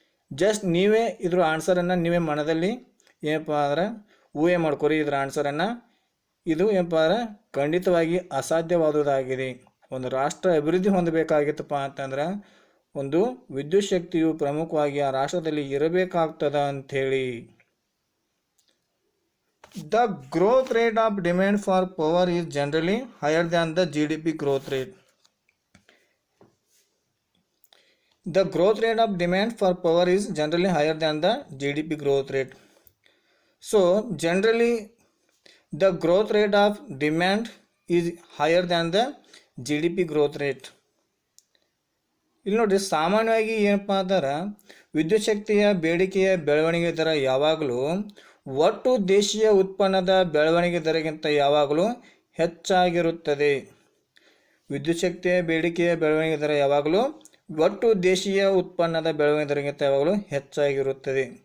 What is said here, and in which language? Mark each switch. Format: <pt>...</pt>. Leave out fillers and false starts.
<kn>Just ನೀವೇ ಇದ್ರ ಆನ್ಸರನ್ನು ನೀವೇ ಮನದಲ್ಲಿ ಏನಪ್ಪ ಅಂದ್ರೆ ಊಹೆ ಮಾಡ್ಕೊರಿ ಇದ್ರ ಆನ್ಸರನ್ನು. ಇದು ಏನಪ್ಪ ಅಂದ್ರೆ ಖಂಡಿತವಾಗಿ ಅಸಾಧ್ಯವಾದುದಾಗಿದೆ. ಒಂದು ರಾಷ್ಟ್ರ ಅಭಿವೃದ್ಧಿ ಹೊಂದಬೇಕಾಗಿತ್ತಪ್ಪ ಅಂತಂದ್ರೆ ಒಂದು ವಿದ್ಯುತ್ ಶಕ್ತಿಯು ಪ್ರಮುಖವಾಗಿ ಆ ರಾಷ್ಟ್ರದಲ್ಲಿ ಇರಬೇಕಾಗ್ತದ ಅಂಥೇಳಿ.</kn> <en>The growth rate of demand for power is generally higher than the GDP growth rate. The growth rate of demand for power is generally higher than the GDP growth rate. So generally the growth rate of demand is higher than the GDP growth rate.</en> <kn>ಇಲ್ಲಿ ನೋಡ್ರಿ, ಸಾಮಾನ್ಯವಾಗಿ ಏನಪ್ಪ ಅಂದ್ರೆ ವಿದ್ಯುತ್ ಶಕ್ತಿಯ ಬೇಡಿಕೆಯ ಬೆಳವಣಿಗೆ ದರ ಯಾವಾಗಲೂ ಒಟ್ಟು ದೇಶೀಯ ಉತ್ಪನ್ನದ ಬೆಳವಣಿಗೆ ದರಗಿಂತ ಯಾವಾಗಲೂ ಹೆಚ್ಚಾಗಿರುತ್ತದೆ. ವಿದ್ಯುತ್ ಶಕ್ತಿಯ ಬೇಡಿಕೆಯ ಬೆಳವಣಿಗೆ ದರ ಯಾವಾಗಲೂ ಒಟ್ಟು ದೇಶೀಯ ಉತ್ಪನ್ನದ ಬೆಳವಣಿಗೆ ದರಗಿಂತ ಯಾವಾಗಲೂ ಹೆಚ್ಚಾಗಿರುತ್ತದೆ.</kn>